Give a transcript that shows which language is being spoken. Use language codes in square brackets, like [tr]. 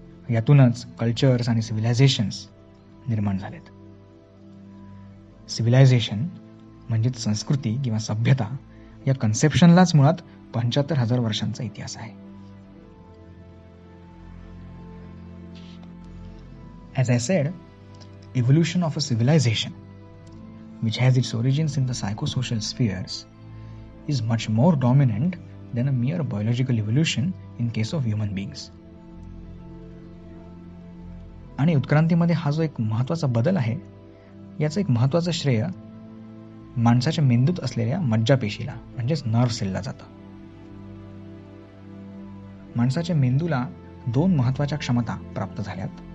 [mr] यातूनच कल्चर्स आणि सिव्हिलायझेशन्स निर्माण झालेत. सिव्हिलायझेशन म्हणजेच संस्कृती किंवा सभ्यता या कन्सेप्शनलाच मुळात 75,000 वर्षांचा इतिहास आहे. [en] As I said, evolution of a civilization which has its origins in the psychosocial spheres is much more dominant than a mere biological evolution in case of human beings. [mr] आणि उत्क्रांतीमध्ये हा जो एक महत्त्वाचा बदल आहे याचं एक महत्त्वाचं श्रेय माणसाच्या मेंदूत असलेल्या मज्जापेशीला म्हणजेच नर्व सेलला जातं. माणसाच्या मेंदूला 2 महत्त्वाच्या क्षमता प्राप्त झाल्यात.